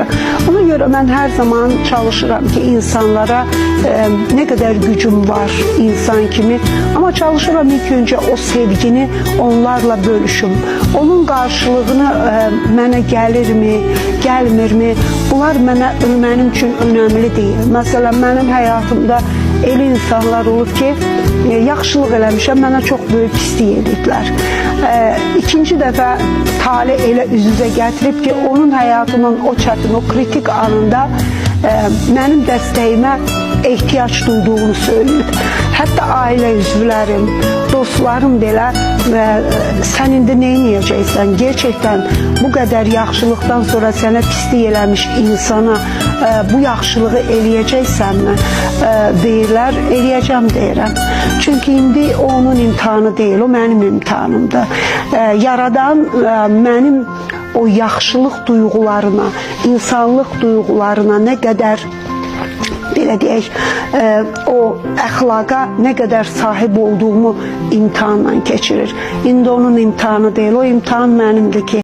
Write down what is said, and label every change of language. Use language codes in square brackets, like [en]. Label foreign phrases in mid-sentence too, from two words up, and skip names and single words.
[tr] Ona göre ben her zaman çalışıram ki insanlara ne kadar gücüm var insan kimi. Ama çalışıram ilk önce o sevgini onlarla bölüşüm. [az] Onun karşılığını mənə gəlirmi, gəlmirmi? [tr] Bunlar benim için önemli değil. Mesela benim hayatımda [az] elə insanlar olur ki, yaxşılıq eləmişəm, mənə çox böyük pislik ediblər. İkinci dəfə tale elə üz-üzə gətirib ki, onun həyatının o çətin, o kritik anında mənim dəstəyimə ehtiyac duyduğunu söyləyib. Hətta ailə üzvlərim, dostlarım belə sən indi nə edəcəksən? Gerçekten bu qədər yaxşılıqdan sonra sənə pislik eləmiş insana bu yaxşılığı eləyəcəksənmi? Deyirlər, eləyəcəm deyirəm. [tr] Çünkü indi o onun imtihanı değil, o benim imtihanımdır. [az] Yaradan benim o yaxşılıq duygularına, insanlıq duygularına [tr] ne kadar [az] belə deyək, o əxlaqa nə qədər sahib olduğumu imtihanla keçirir. İndi [tr] onun imtihanı değil, [az] o imtihan mənimdir ki,